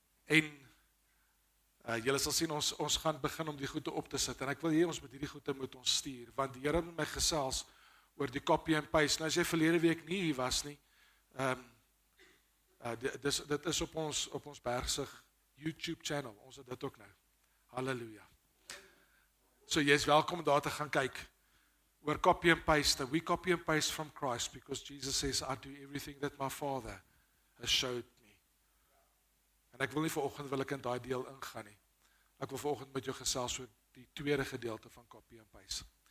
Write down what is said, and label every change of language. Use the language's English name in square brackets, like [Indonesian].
[Afrikaans] En julle sal sien, ons gaan begin om die goede op te sit, en ek wil hê ons met hierdie goede moet ons stuur, want die Here het met my gesels oor die Copy and Paste. Nou as jy verlede week nie hier was nie, dit is op ons Bergsig YouTube channel, ons het dit ook nou. Halleluja. So jy is welkom daar te gaan kyk, oor Copy and Paste. [English] We copy and paste from Christ, because Jesus says, I do everything that my Father has showed me. [Afrikaans] En ek wil nie vanoggend wil ek in daai deel ingaan nie. Ek wil vanoggend met jou gesels oor die tweede gedeelte van Copy and Paste.